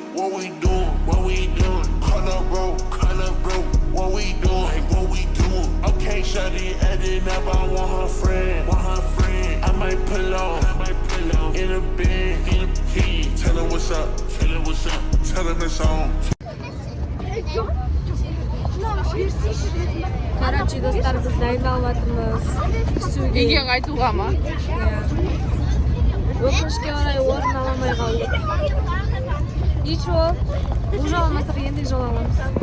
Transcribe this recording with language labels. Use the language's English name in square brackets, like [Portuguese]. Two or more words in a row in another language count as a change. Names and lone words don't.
[English] What we doing? Cut up, bro. What we doing? Okay, shawty adding up, I want her friend. I might pull up in a bed. Tell her what's up. Tell her it's on. [Kazakh] Короче, достар, біз дайындалып жатырмыз. Үйге қайтуға ма? Өкінішке орай орын ала алмай қалдық. Ничего, бұл жол алмасақ ендік жол аламыз.